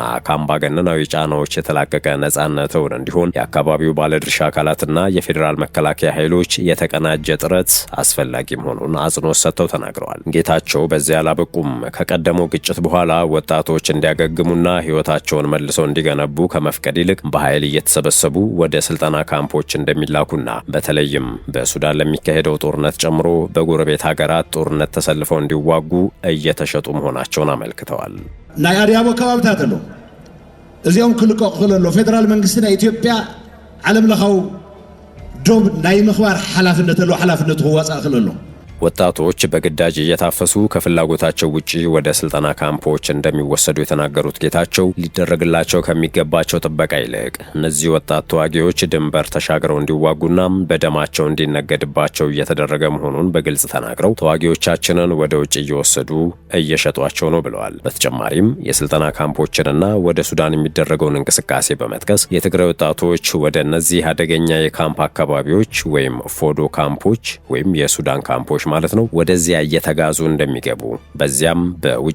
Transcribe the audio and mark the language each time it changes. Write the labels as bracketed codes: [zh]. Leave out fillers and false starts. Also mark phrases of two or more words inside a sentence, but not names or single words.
[am] ከአምባገነናዊ ጫናዎች የተላቀቀ ነጻነትን እንዲሆን የአካባቢው ባለድርሻ አካላትና የፌዴራል መከላከያ ኃይሎች የተቀናጀ ጥረት አስፈላጊ መሆኑን አጽንኦት ሰጥተው ተናግረዋል። ጌታቸው በዚያ አላበቁም። ከቀደመው ግጭት በኋላ ወጣቶች እንዲያገግሙና ህይወታቸውን መልሰው እንዲገነቡ ከመፍቀድ ይልቅ በኃይል እየተሰበሰቡ ወደ ስልጠና ካምፖች እንደሚላኩና በተለይም በሱዳን ለሚካሄደው ጦርነት ጨምሮ በጎረቤት ሀገራት ጦርነት ተሰልፈው እንዲዋጉ እየተሸጡ መሆናቸውን አመልክተዋል። [ti] ናይ አዲያቦ ከባብታት አሎ እዚያም ክልቀቕ ክለሎ ፌደራል መንግስትና ኢትዮጵያ ዓለም ለኻው ዶብ ናይ ምኽባር ሓላፍነት አሎ ሓላፍነቱ ክዋጻእ ክለሎ [am] ወጣቶች በግዳጅ እየታፈሱ ከፍላጎታቸው ውጪ ወደ ስልጠና ካምፖች እንደሚወሰዱ የተናገሩት ጌታቸው ሊደረግላቸው ከሚገባቸው ጥበቃ ይልቅ እነዚህ ወጣት ተዋጊዎች ድንበር ተሻግረው እንዲዋጉና በደማቸው እንዲነገድባቸው እየተደረገ መሆኑን በግልጽ ተናግረው ተዋጊዎቻችንን ወደ ውጭ እየወሰዱ እየሸጧቸው ነው ብለዋል። በተጨማሪም የስልጠና ካምፖችንና ወደ ሱዳን የሚደረገውን እንቅስቃሴ በመጥቀስ የትግራይ ወጣቶች ወደ እነዚህ አደገኛ የካምፕ አካባቢዎች ወይም ፎዶ ካምፖች ወይም የሱዳን ካምፖች ማለት ነው ወደዚያ እየተጋዙ እንደሚገቡ በዚያም በውጭ